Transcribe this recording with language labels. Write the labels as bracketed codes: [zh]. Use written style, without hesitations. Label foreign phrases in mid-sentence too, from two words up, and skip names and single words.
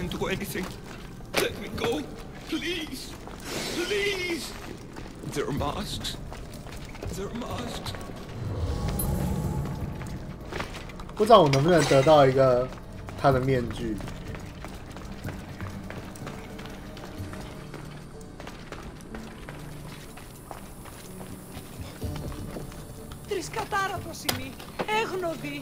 [en] anything. Let me go, please, please. There are masks. There are masks. [zh] 不知道我能不能得到一个他的面具。 [el] Τρισκατάρατος είμαι, έγνοδη.